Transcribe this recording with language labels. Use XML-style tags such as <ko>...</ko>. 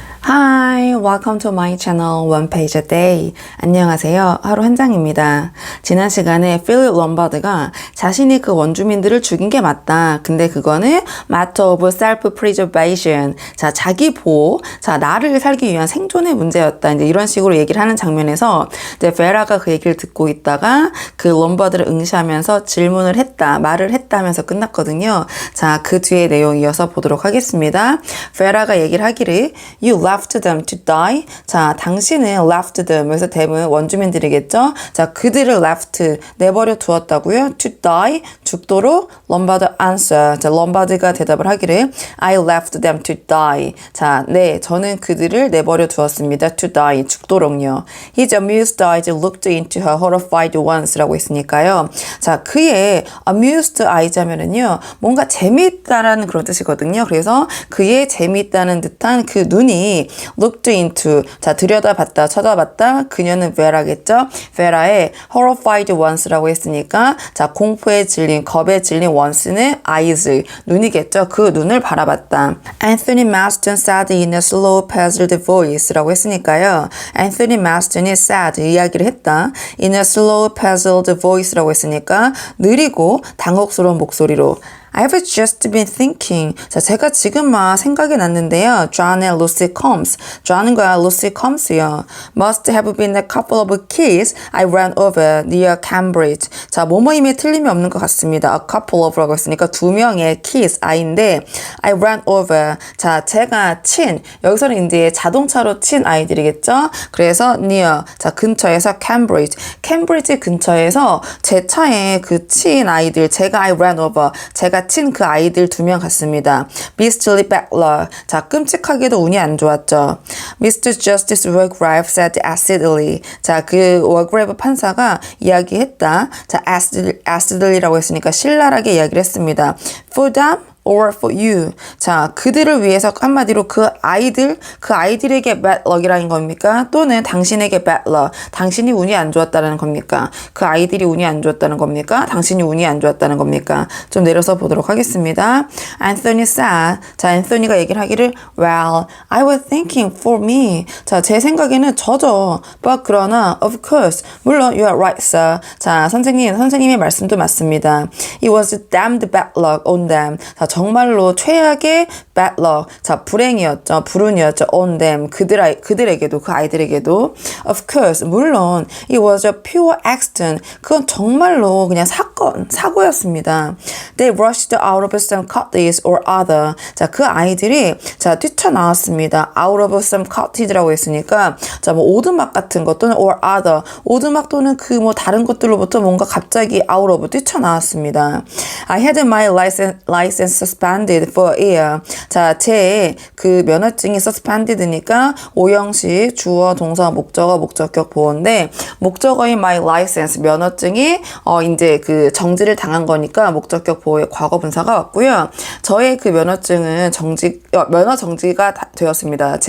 <en>Hi, welcome to my channel One Page a Day.</en> <ko>안녕하세요. 하루 한 장입니다. 지난 시간에 필립 럼바드가 자신이 그 원주민들을 죽인 게 맞다. 근데 그거는</ko> <en>matter of self-preservation.</en> <ko>자, 자기 보호. 자, 나를 살기 위한 생존의 문제였다. 이제 이런 식으로 얘기를 하는 장면에서 이제 베라가 그 얘기를 듣고 있다가 그 럼바드를 응시하면서 질문을 했다. 말을 했다 하면서 끝났거든요. 자, 그 뒤에 내용 이어서 보도록 하겠습니다. 베라가 얘기를 하기를</ko> <en>You left them to die.</en> <ko>자, 당신은</ko> <en>left them.</en> <ko>여기서 them은 원주민들이겠죠. 자, 그들을 left 내버려 두었다고요.</ko> <en>to die</en> <ko>죽도록 럼바드</ko> <en>answer.</en> <ko>자, 럼바드가 대답을 하기를</ko> <en>I left them to die.</en> <ko>자, 네, 저는 그들을 내버려 두었습니다.</ko> <en>to die</en> <ko>죽도록요.</ko> <en>His amused eyes looked into her horrified ones</en> <ko>라고 했으니까요. 자, 그의</ko> <en>amused eyes</en> <ko>하면은요, 뭔가 재미있다라는 그런 뜻이거든요. 그래서 그의 재미있다는 듯한 그 눈이</ko> <en>looked into,</en> <ko>자, 들여다봤다, 쳐다봤다. 그녀는 베라겠죠? 베라의</ko> <en>horrified ones</en> <ko>라고 했으니까, 자, 공포에 질린, 겁에 질린 ones는 eyes, 눈이겠죠? 그 눈을 바라봤다.</ko> <en>Anthony Marston said in a slow, puzzled voice라고 했으니까요. Anthony Marston이 said,</en> <ko>이야기를 했다.</ko> <en>In a slow, puzzled voice</en> <ko>라고 했으니까, 느리고 당혹스러운 목소리로.</ko> <en>I've just been thinking.</en> <ko>자, 제가 지금 막 생각이 났는데요.</ko> <en>John and Lucy Combs.</en> <ko>John과 Lucy Combs요.</ko> <en>Must have been a couple of keys I ran over near Cambridge.</en> <ko>자, 뭐뭐임에 틀림이 없는 것 같습니다.</ko> <en>A couple of</en> <ko>라고 했으니까 두 명의 keys, 아이인데</ko> <en>I ran over.</en> <ko>자, 제가 친. 여기서는 이제 자동차로 친 아이들이겠죠? 그래서 near. 자, 근처에서 Cambridge. 캠브리지 근처에서 제 차에 그 친 아이들, 제가</ko> <en>I ran over.</en> <ko>제가 친 그 아이들 두 명 같습니다.</ko> <en>Beastly bad luck.</en> <ko>자, 끔찍하게도 운이 안 좋았죠.</ko> <en>Mr. Justice Wargrave said acidly.</en> <ko>자, 그 워그레이브 판사가 이야기했다. 자, acidly라고 했으니까 신랄하게 이야기를 했습니다.</ko> <en>For them? or for you.</en> <ko>자, 그들을 위해서 한마디로 그 아이들에게</ko> <en>bad luck</en> <ko>이라는 겁니까? 또는 당신에게</ko> <en>bad luck.</en> <ko>당신이 운이 안 좋았다는 겁니까? 그 아이들이 운이 안 좋았다는 겁니까? 당신이 운이 안 좋았다는 겁니까? 좀 내려서 보도록 하겠습니다.</ko> <en>Anthony said.</en> <ko>자, 앤서니가 얘기를 하기를</ko> <en>Well, I was thinking for me.</en> <ko>자, 제 생각에는 저죠.</ko> <en>But</en> <ko>그러나</ko> <en>of course.</en> <ko>물론</ko> <en>you are right, sir.</en> <ko>자, 선생님의 말씀도 맞습니다.</ko> <en>It was damned bad luck on them.</en> <ko>자, 정말로 최악의</ko> <en>bad luck.</en> <ko>자, 불행이었죠. 불운이었죠.</ko> <en>on them.</en> <ko>그들에게도, 그 아이들에게도.</ko> <en>Of course.</en> <ko>물론,</ko> <en>it was a pure accident.</en> <ko>그건 정말로 그냥 사고였습니다.</ko> <en>They rushed out of some cottage or other.</en> <ko>자, 그 아이들이, 자, 뛰쳐나왔습니다.</ko> <en>out of some cottage</en> <ko>라고 했으니까, 자, 뭐, 오두막 같은 것 또는</ko> <en>or other.</en> <ko>오두막 또는 그 뭐, 다른 것들로부터 뭔가 갑자기</ko> <en>out of</en> <ko>뛰쳐나왔습니다.</ko> <en>I had my license suspended for a year.</en> <ko>자, 제 그 면허증이 suspended니까 오형식 주어, 동사, 목적어, 목적격 보어인데 목적어인</ko> <en>my license</en> <ko>면허증이 이제 그 정지를 당한 거니까 목적격 보어의 과거 분사가 왔고요. 저의 그 면허증은 면허 정지가 되었습니다.</ko>